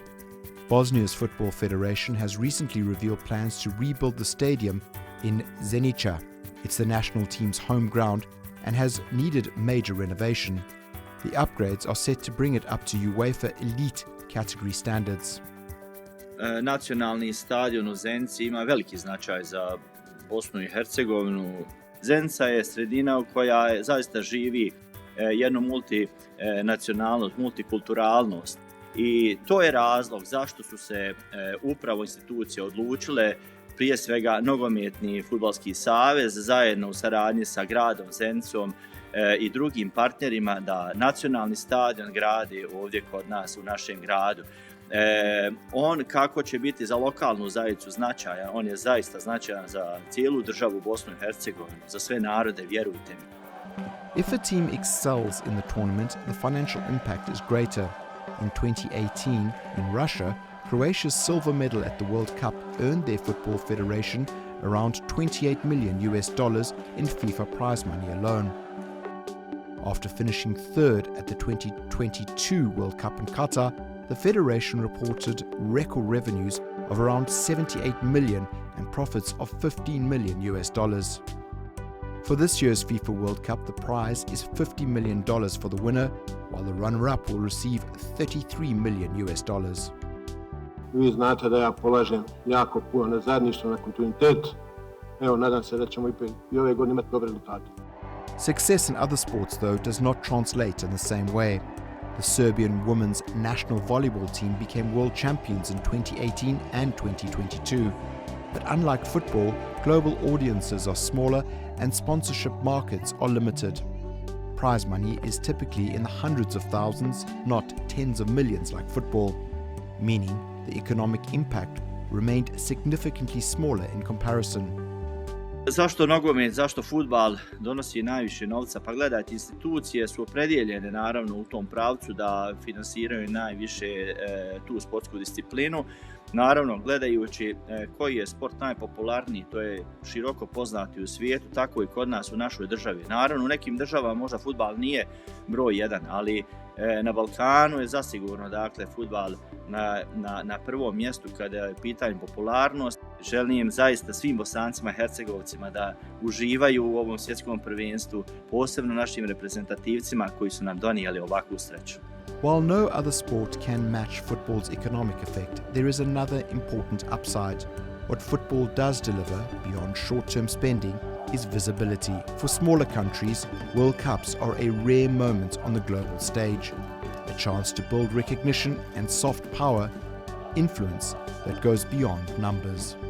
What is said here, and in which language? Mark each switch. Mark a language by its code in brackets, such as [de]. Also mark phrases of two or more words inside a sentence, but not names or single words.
[en] Bosnia's Football Federation has recently revealed plans to rebuild the stadium in Zenica. It's the national team's home ground and has needed major renovation. The upgrades are set to bring it up to UEFA Elite category standards. [bs] Nacionalni stadion u Zenici ima veliki značaj za Bosnu i Hercegovinu. Zenica je sredina koja zaista živi jednu multinacionalnost, multikulturalnost i to je razlog zašto su se upravo institucije odlučile, prije svega Nogometni fudbalski savez zajedno u saradnji sa gradom Zenicom i drugim partnerima da nacionalni stadion gradi ovdje kod nas u našem gradu. On kako će biti za lokalnu zajednicu značajan, on je zaista značajan za cijelu državu Bosnu i Hercegovinu, za sve narode, vjerujte mi. [en] If a team excels in the tournament, the financial impact is greater. In 2018, in Russia, Croatia's silver medal at the World Cup earned their football federation around $28 million in FIFA prize money alone. After finishing third at the 2022 World Cup in Qatar, the federation reported record revenues of around $78 million and profits of $15 million. For this year's FIFA World Cup, the prize is $50 million for the winner, while the runner-up will receive $33 million. [bs] Vi znate da ja polažem jako puno na zajedništvo, na kontinuitet. Evo, nadam se da ćemo i ove godine imati dobre rezultate. [en] Success in other sports, though, does not translate in the same way. The Serbian women's national volleyball team became world champions in 2018 and 2022. But unlike football, global audiences are smaller and sponsorship markets are limited. Prize money is typically in the hundreds of thousands, not tens of millions like football, meaning the economic impact remained significantly smaller in comparison. [bs] Zašto nogomet, zašto fudbal donosi najviše novca? Pa gledajte, institucije su opredijeljene naravno u tom pravcu da finansiraju najviše tu sportsku disciplinu. Naravno, gledajući koji je sport najpopularniji, to je široko poznati u svijetu, tako i kod nas u našoj državi. Naravno, u nekim državama možda fudbal nije broj jedan, ali na Balkanu je zasigurno, dakle, fudbal na prvom mjestu kada je pitanje popularnost. Želim zaista svim Bosancima i Hercegovcima da uživaju u ovom svjetskom prvenstvu, posebno našim reprezentativcima koji su nam donijeli ovakvu sreću. [en] While no other sport can match football's economic effect, there is another important upside. What football does deliver, beyond short-term spending, is visibility. For smaller countries, World Cups are a rare moment on the global stage, a chance to build recognition and soft power, influence that goes beyond numbers.